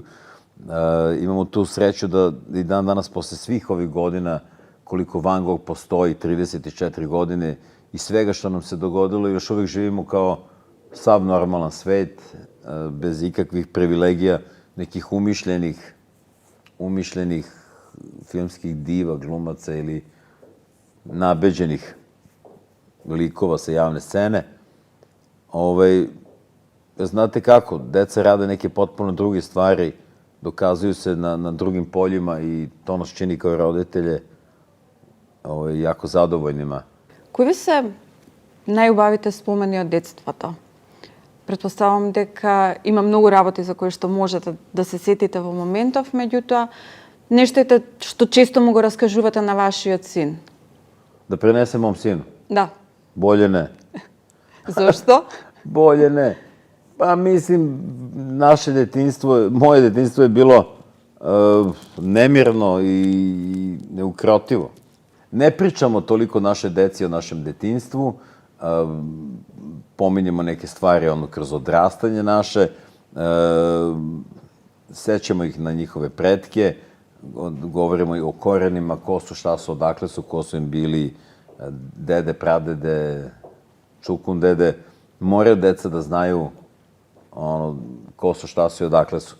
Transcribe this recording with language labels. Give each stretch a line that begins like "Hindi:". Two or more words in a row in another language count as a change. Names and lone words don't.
Serbian: Imamo tu sreću da i dan danas, posle svih ovih godina, koliko Van Gogh postoji, 34 godine, i svega što nam se dogodilo, još uvijek živimo kao sav normalan svet, bez ikakvih privilegija, nekih umišljenih filmskih diva, glumaca ili nabeđenih likova sa javne scene. Znate kako, deca rade neke potpuno druge stvari, dokazuju se na drugim poljima i to nas čini kao roditelje jako zadovoljnima.
Macedonian: Кои ви се најубавите спомени од детството? Претпоставам дека има многу работи за кои што можете да се сетите во моментов, меѓутоа, нешто што често му го раскажувате на вашиот син.
Serbian: Da prenesem mom sinu?
Macedonian: Да.
Serbian: Bolje ne.
Macedonian: Зошто?
Serbian: Bolje ne. Pa mislim, moje detinjstvo je bilo nemirno i neukrotivo. Ne pričamo toliko naše deci o našem detinjstvu, pominjemo neke stvari kroz odrastanje naše, sećamo ih na njihove pretke, govorimo i o korenima, ko su, šta su, odakle su, ko su im bili dede, pradede, čukun dede, moraju deca da znaju ko su, šta su i odakle su.